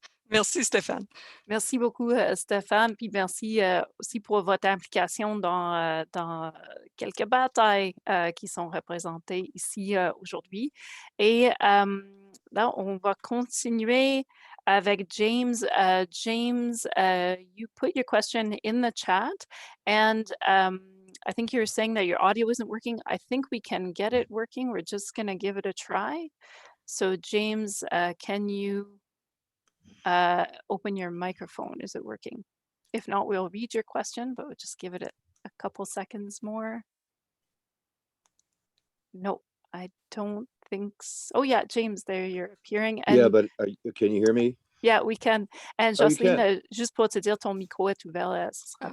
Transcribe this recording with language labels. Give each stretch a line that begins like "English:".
French: Merci, Stéphane. Merci beaucoup, Stéphane, puis merci aussi pour votre implication dans quelques batailles qui sont représentées ici aujourd'hui. Et là, on va continuer avec James.
English: James, you put your question in the chat, and I think you're saying that your audio isn't working. I think we can get it working. We're just going to give it a try. So, James, can you open your microphone? Is it working? If not, we'll read your question, but we'll just give it a couple seconds more. No, I don't think so. Oh yeah, James, there you're appearing. And yeah, but can you hear me? Yeah, we can. And Oh, you
French: Jocelyne,
English: can.
French: juste pour te dire, ton micro est ouvert, ce sera